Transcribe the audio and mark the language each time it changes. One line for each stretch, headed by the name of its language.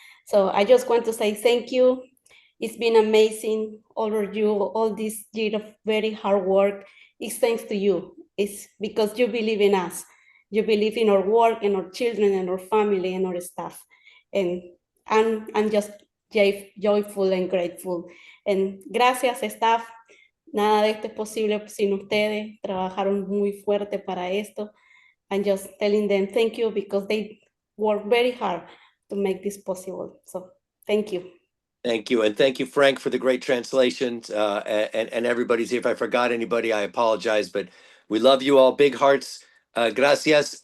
English: So I just want to say thank you. It's been amazing, all of you, all this year of very hard work. It's thanks to you. It's because you believe in us. You believe in our work and our children and our family and our staff. And I'm just joyful and grateful. And gracias, staff.
Spanish: Nada de esto es posible sin ustedes. Trabajaron muy fuerte para esto.
English: I'm just telling them thank you, because they work very hard to make this possible. So thank you. Thank you. And thank you, Frank, for the great translations. And everybody's here. If I forgot anybody, I apologize. But we love you all. Big hearts. Gracias.